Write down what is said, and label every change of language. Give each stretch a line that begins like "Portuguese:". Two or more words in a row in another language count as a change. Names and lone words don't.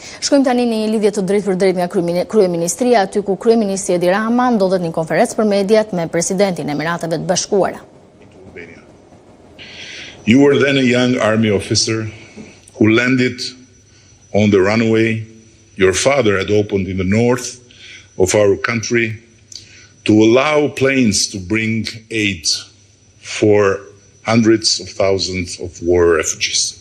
Albanian: Shkojmë tani në një lidhje të drejtë për drejtë nga kryeministria, aty ku kryeministri Edi Rama ndodhet një konferencë për mediat me presidentin e Emirateve të Bashkuara.
English: You were then a young army officer who landed on the runway your father had opened in the north of our country to allow planes to bring aid for hundreds of thousands of war refugees.